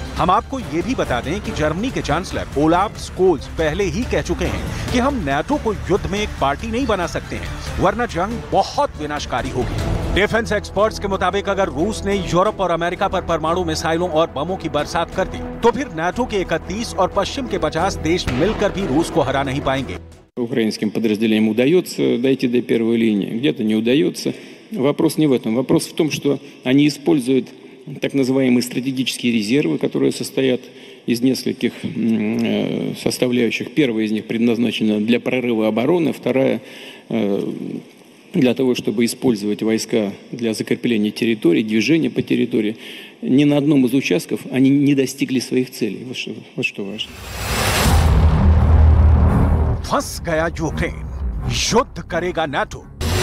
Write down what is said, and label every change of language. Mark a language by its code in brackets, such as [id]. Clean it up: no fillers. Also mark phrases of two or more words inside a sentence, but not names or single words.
[hi] हम आपको ये भी बता दें कि जर्मनी के चांसलर ओलाफ स्कोल्ज पहले ही कह चुके हैं कि हम नेटो को युद्ध में एक पार्टी नहीं बना सकते हैं, वरना जंग बहुत विनाशकारी होगी। [en] defence experts [hi] के मुताबिक अगर रूस ने यूरोप और अमेरिका पर परमाणु मिसाइलों और बमों की बरसात कर दी तो फिर नेटो के 31 और पश्चिम के 50 देश मिलकर भी रूस को हरा नहीं पाएंगे। [ru] Украинским подразделениям удается дойти до первой линии, где-то не удается. Вопрос не в этом. Вопрос в том, что они используют так называемые стратегические резервы, которые состоят из нескольких составляющих. Первая из них предназначена для прорыва обороны, вторая для того, чтобы использовать войска для закрепления территории, движения по территории. Ни на одном из участков они не достигли своих целей. Вот что важно. [hi] फंस गया यूक्रेन, युद्ध करेगा नेटो।